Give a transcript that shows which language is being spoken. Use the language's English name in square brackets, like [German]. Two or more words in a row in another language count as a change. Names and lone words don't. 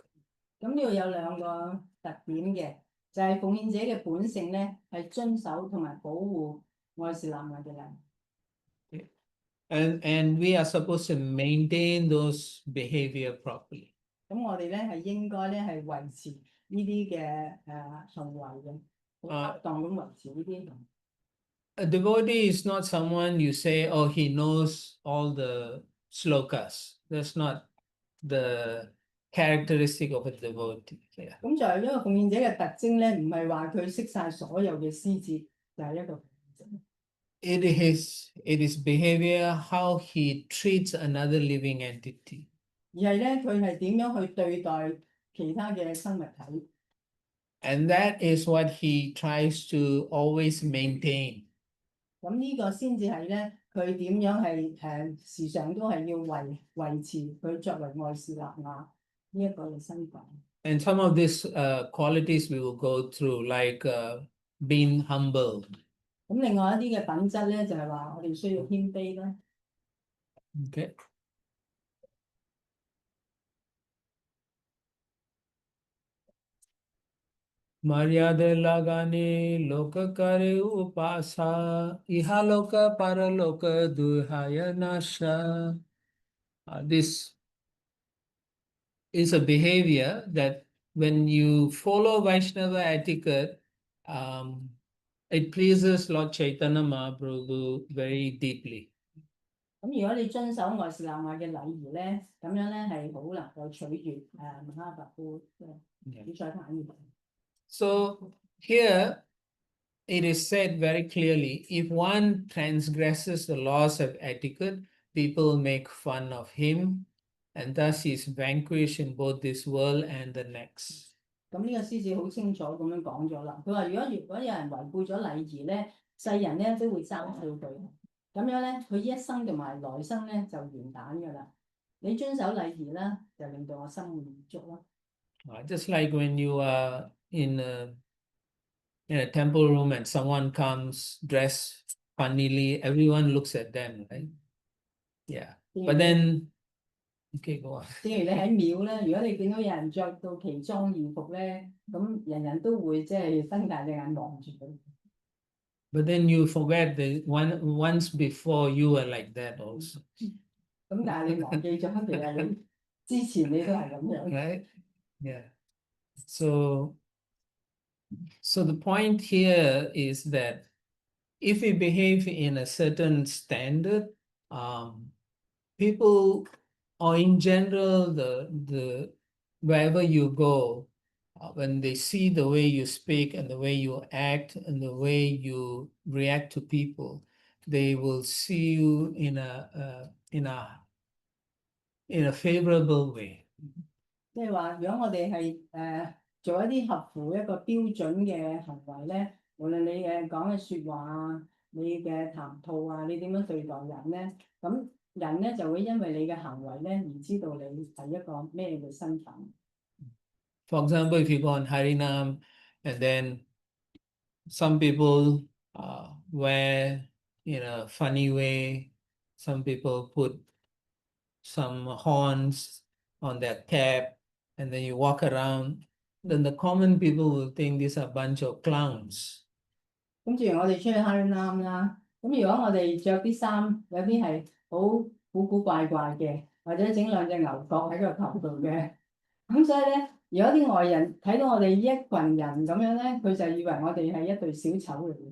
[Cantonese] 咁呢度有兩個特點嘅，就係奉獻者嘅本性咧，係遵守同埋保護愛士納雅嘅禮。 [English] And we are supposed to maintain those behavior properly. [Cantonese] 咁我哋咧係應該咧係維持呢啲嘅行為嘅，好恰當咁維持呢啲。 [English] A devotee is not someone you say, oh, he knows all the slokas. That's not the characteristic of a devotee. Yeah. [Cantonese] 咁就係一個奉獻者嘅特徵咧，唔係話佢識晒所有嘅詩節，就係一個奉獻者。 [English] It is behavior, how he treats another living entity. [Cantonese] 而係咧，佢係點樣去對待其他嘅生物體？ [English] And that is what he tries to always maintain. [Cantonese] 咁呢個先至係咧，佢點樣係時常都係要維持佢作為愛士納雅呢一個嘅身份。 [English] And some of these qualities we will go through, like being humble. [Cantonese] 咁另外一啲嘅品質咧，就係話我哋需要謙卑啦。 [English] Okay. [Bangla] মর্যাদা লঙ্ঘনে লোক করে উপহাস, ইহ লোক পরলোক দুই হয় নাশ. [English] This is a behavior that when you follow Vaishnava etiquette, it pleases Lord Chaitanya Mahaprabhu very deeply. [Cantonese] 咁如果你遵守愛士納雅嘅禮儀咧，咁樣咧係好能夠取悅Mahaprabhu嘅主宰壇嘅。 [English] So here it is said very clearly, if one transgresses the laws of etiquette, people make fun of him, and thus he is vanquished in both this world and the next. [Cantonese] 咁呢個詩字好清楚咁樣講咗啦。佢話如果有人違背咗禮儀咧，世人咧都會嘲笑佢。咁樣咧，佢一生同埋來生咧就完蛋㗎啦。你遵守禮儀啦，就令到我心滿意足啦。 [English] Just like when you are in a temple room and someone comes dressed funnily, everyone looks at them, right? Yeah. But then, okay, go on. [Cantonese] 正如你喺廟咧，如果你見到有人着到奇裝異服咧，咁人人都會即係瞪大隻眼望住佢。 [English] But then you forget that once before you were like that also. [Cantonese] 咁但係你忘記咗，其實你之前你都係咁樣。 [English] Right? Yeah. So the point here is that if we behave in a certain standard, people, or in general, the wherever you go, when they see the way you speak and the way you act and the way you react to people, they will see you in a favorable way. [Cantonese] 即係話，如果我哋係做一啲合乎一個標準嘅行為咧，無論你講嘅説話啊，你嘅談吐啊，你點樣對待人咧，咁人咧就會因為你嘅行為咧而知道你係一個咩嘅身份。 [English] For example, if you go on Harinam and then some people wear in a funny way, some people put some horns on their cap, and then you walk around, then the common people will think these are a bunch of clowns. [Cantonese] 咁正如我哋出去 Harinam 啦，咁如果我哋着啲衫有啲係好古怪嘅，或者整兩隻牛角喺個頭度嘅，咁所以咧，如果啲外人睇到我哋呢一群人咁樣咧，佢就以為我哋係一隊小丑嚟嘅。